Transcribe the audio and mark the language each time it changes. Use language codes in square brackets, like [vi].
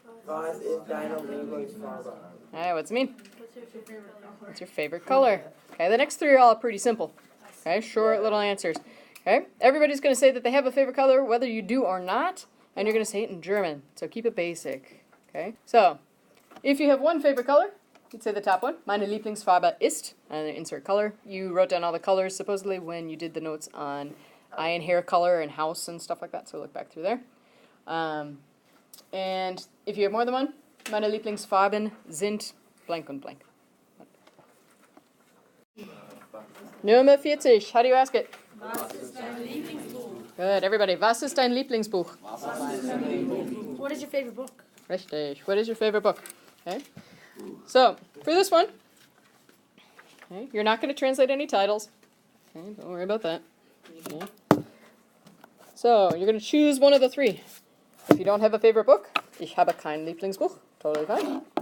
[de] Was ist deine Lieblingsfarbe? [en] All right, what's it mean? What's your favorite color? What's your favorite color? Okay, the next three are all pretty simple. Okay, short little answers. Okay, everybody's going to say that they have a favorite color, whether you do or not, and you're going to say it in German. So keep it basic. Okay, so if you have one favorite color, you'd say the top one. [de] Meine Lieblingsfarbe ist, [en] and then insert color. You wrote down all the colors supposedly when you did the notes on eye and hair color and house and stuff like that. So look back through there. And if you have more than one, [de] meine Lieblingsfarben sind blank und blank. Nummer 40. [en] How do you ask it? [de] Was ist dein Lieblingsbuch? [en] Good, everybody. [de] Was ist dein Lieblingsbuch? [en] What is your favorite book? [de] Richtig. [en] What is your favorite book? Okay. So, for this one, okay, you're not going to translate any titles. Okay, don't worry about that. Okay. So, you're going to choose one of the three. If you don't have a favorite book, [de] ich habe kein Lieblingsbuch. [en] Totally fine.